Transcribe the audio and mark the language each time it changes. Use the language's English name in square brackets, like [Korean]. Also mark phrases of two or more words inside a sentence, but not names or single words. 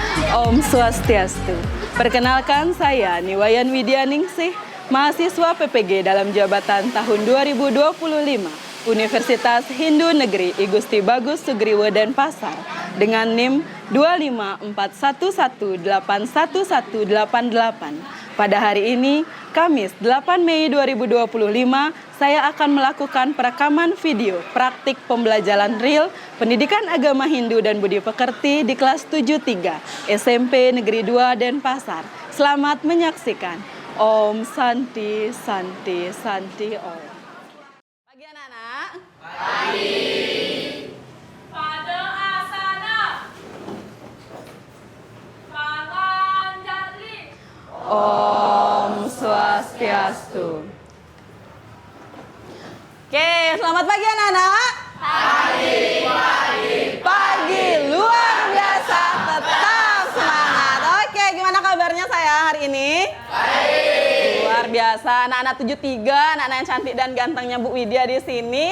[Sanskrit] Om Swastiastu. [Indonesian] Perkenalkan saya Niwayan Widyaningsih, mahasiswa PPG dalam jabatan tahun 2025, Universitas Hindu Negeri I Gusti Bagus Sugriwo Denpasar dengan NIM 25411811188. Pada hari ini, Kamis 8 Mei 2025, saya akan melakukan perekaman video praktik pembelajaran real Pendidikan Agama Hindu dan Budi Pekerti di kelas 73 SMP Negeri 2 Denpasar. Selamat menyaksikan. [Sanskrit] Om Santi Santi Santi Om. [Indonesian] Pagi anak-anak. Pagi. [Sanskrit] Pada asana. [Indonesian] Panganjali. [Sanskrit] Om Swastiastu. [Indonesian] Oke, selamat pagi anak-anak. Pagi luar biasa, tetap semangat. Oke, gimana kabarnya saya hari ini? Baik. Luar biasa, anak-anak 73, anak-anak yang cantik dan gantengnya Bu Widya di sini.